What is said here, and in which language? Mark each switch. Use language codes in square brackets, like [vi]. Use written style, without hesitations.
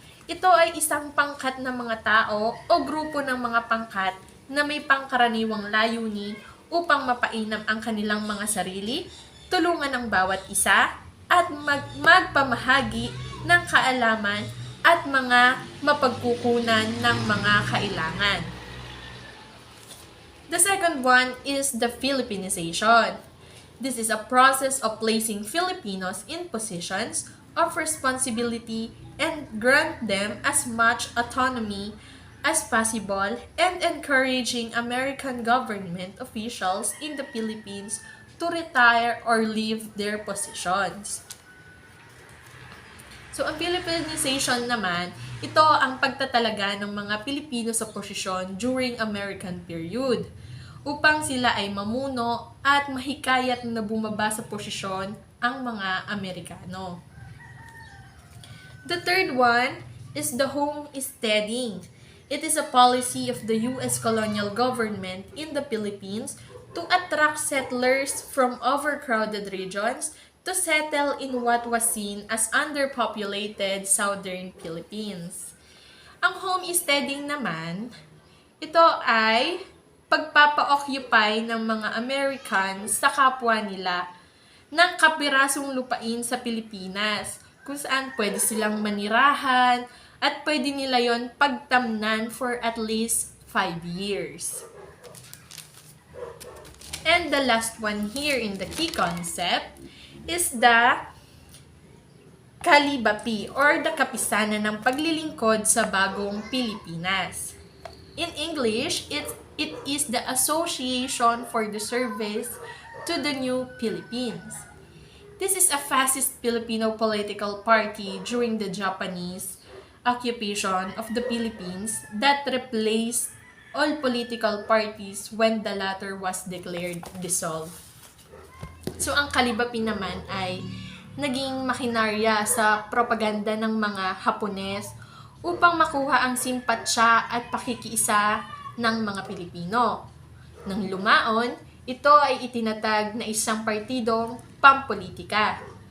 [tl] Ito ay isang pangkat ng mga tao o grupo ng mga pangkat na may pangkaraniwang layunin upang mapainam ang kanilang mga sarili, tulungan ang bawat isa, at magpamahagi ng kaalaman at mga mapagkukunan ng mga kailangan. [en] The second one is the Filipinization. This is a process of placing Filipinos in positions of responsibility and grant them as much autonomy as possible and encouraging American government officials in the Philippines to retire or leave their positions. [tl] So, ang Filipinization naman, ito ang pagtatalaga ng mga Pilipino sa posisyon [en] during American period [tl] upang sila ay mamuno at mahikayat na bumaba sa posisyon ang mga Amerikano. [en] The third one is the homesteading. It is a policy of the U.S. colonial government in the Philippines to attract settlers from overcrowded regions to settle in what was seen as underpopulated southern Philippines. [tl] Ang homesteading naman, ito ay pagpapa-occupy ng mga Americans sa kapwa nila ng kapirasong lupain sa Pilipinas, kung saan pwede silang manirahan at pwede nila yon pagtamnan [en] for at least 5 years. And the last one here in the key concept is the Kalibapi or the Kapisanan ng Paglilingkod sa Bagong Pilipinas. In English, it is the Association for the Service to the New Philippines. This is a fascist Filipino political party during the Japanese occupation of the Philippines that replaced all political parties when the latter was declared dissolved. [tl] So ang Kalibapi naman ay naging makinarya sa propaganda ng mga Hapones upang makuha ang simpatsya at pakikiisa ng mga Pilipino. Nang lumaon, ito ay itinatag na isang partidong pampolitika.